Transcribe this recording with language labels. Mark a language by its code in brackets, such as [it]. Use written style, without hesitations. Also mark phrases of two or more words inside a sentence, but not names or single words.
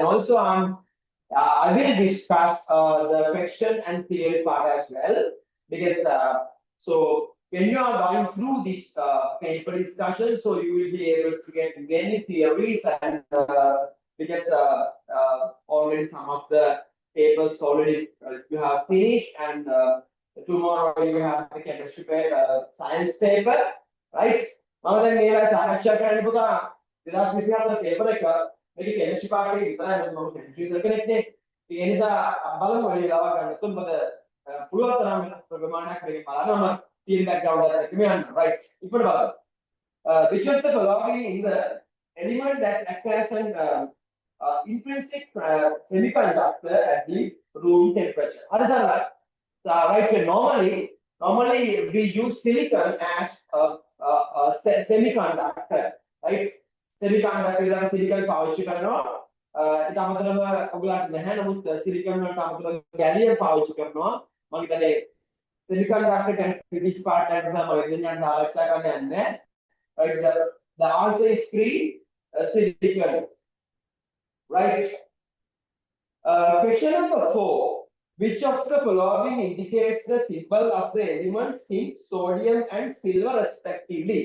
[en] also I will discuss the fiction and theory part as well because so when you are going through this paper discussion, so you will be able to get many theories and because already some of the papers already you have finished and tomorrow you have the chemistry paper, science paper, right? [si] මම දැන් මේවා සාකච්ඡා කරන්න පුතා 2024 පේපර් එක මේකේ [en] chemistry part [si] එක විතරයි මම කෙමිස්ට්‍රි ඉතර කෙනෙක් නේ. ඒ නිසා බලමු වෙලාව ගන්න. මොකද පුළුවන් තරම් ප්‍රමාණයක් මේක බලනවා මම තියෙන බෑග්ග්‍රවුන්ඩ් එකත් එක්කම යන්න. right. ඉක්මනට බලන්න. [en] Which of the following in the element that acts as an intrinsic semiconductor at the room temperature? What is that? Right. So normally we use silicon as a semiconductor, right? Semiconductor is silicon [si] පාවිච්චි කරනවා. ඊට අමතරව ඔයගොල්ලන්ට නැහැ නමුත් silicon වලට අමතරව gallium පාවිච්චි කරනවා. මම හිතන්නේ [en] semiconductor and physics part [si] එක නිසා මම ඉතින් ආරක්ෂා කරන්න යන්නේ. [en] Right. The answer is 3, silicon. Right. Question number 4. Which of the following indicates the symbol of the elements zinc, sodium, and silver respectively?